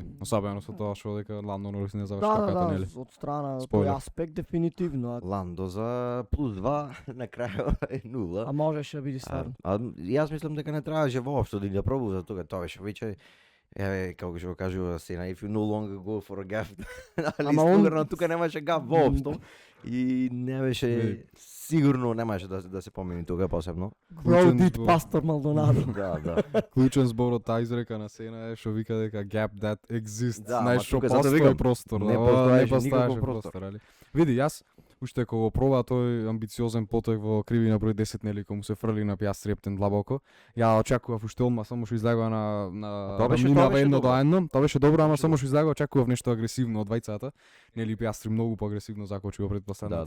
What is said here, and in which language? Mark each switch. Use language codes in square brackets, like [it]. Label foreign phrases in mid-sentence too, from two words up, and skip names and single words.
[mk] Особено со тоа што дека Ландо Норис не заврши трката, нели? од страна Спойлер. тој аспект дефинитивно, Ландо за плюс 2 на крај е 0. а можеше да биде стварно. Јас мислам дека не требаше воопшто да пробува за тога, тоа беше веќе како што го кажува Сена, [en] if you no longer go for a gap. [mk] Ама он- Ама тука немаше гап воопшто и не беше Види. сигурно немаше да се помени тога посебно. Bro Клучен did збор. Pastor Maldonado. Да. Клучен збор од таа изрека на Сена е што вика дека [en] gap that exists. [mk] Да, ама Знаеш што тука затоа постои викам, простор, не да, постоеше не никаков постоеше простор. простор, али. Види, јас уште кога го проба тој амбициозен потек во кривина број 10, нели, кога му се фрли на Пиастри ептен длабоко, ја очекував уште одма само што излегува на Тоа беше рамнина едно до добро. едно. Тоа беше добро, ама Беше само што излегува очекував нешто агресивно од двајцата. Нели Пиастри многу поагресивно закочи во предпоследната